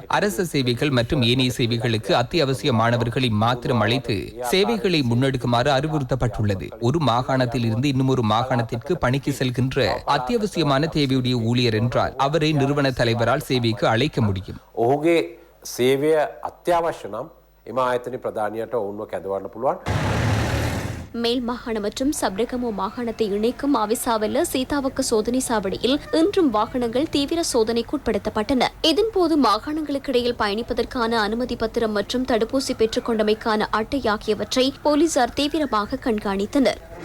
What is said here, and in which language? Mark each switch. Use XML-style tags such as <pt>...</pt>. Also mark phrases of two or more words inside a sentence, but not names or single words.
<ta>அரசு சேவைகள் மற்றும் ஏனைய சேவைகளுக்கு அத்தியாவசியமானவர்களை மாத்திரம் அழைத்து சேவைகளை முன்னெடுக்குமாறு அறிவுறுத்தப்பட்டுள்ளது. ஒரு மாகாணத்தில் இருந்து இன்னும் மாகாணத்திற்கு பணிக்கு செல்கின்ற அத்தியாவசியமான தேவையுடைய ஊழியர் என்றால் அவரை நிறுவன தலைவரால் சேவைக்கு அழைக்க முடியும். சேவை அத்தியாவசியம்</ta> <si>එම ආයතන ප්‍රධානියට ඔවුන්ව කැඳවන්න පුළුවන්.</si> <ta>மேல் மாகாணம் மற்றும் சப்ரகமோ மாகாணத்தை இணைக்கும் அவிசாவல்ல சீதாவக்க சோதனை சாவடியில் இன்றும் வாகனங்கள் தீவிர சோதனைக்கு உட்படுத்தப்பட்டன. இதன்போது மாகாணங்களுக்கு இடையில் பயணிப்பதற்கான அனுமதி பத்திரம் மற்றும் தடுப்பூசி பெற்றுக் கொண்டமைக்கான அட்டை ஆகியவற்றை போலீசார் தீவிரமாக கண்காணித்தனர்.</ta>